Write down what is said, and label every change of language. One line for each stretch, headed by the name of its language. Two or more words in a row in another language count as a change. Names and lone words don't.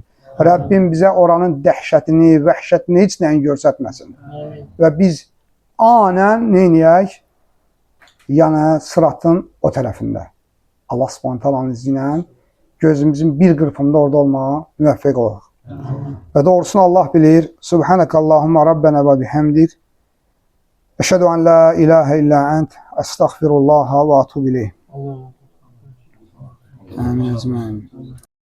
Azerbaijani: Rəbbim bizə oranın dəhşətini, vəhşətini heç nəyin görsətməsin. Və biz anən neyniyək? Yəni sıratın o tərəfində. Allah Subhanahu izni ilə gözümüzün bir qırpımda orada olmağa müvəffəq olaq.
Turkish: Ve doğrusunu Allah bilir.
Arabic: سبحانك اللهم ربنا وبحمدك. أشهد أن لا إله إلا أنت. أستغفر الله وأتوب إليه.
Azerbaijani: Amin.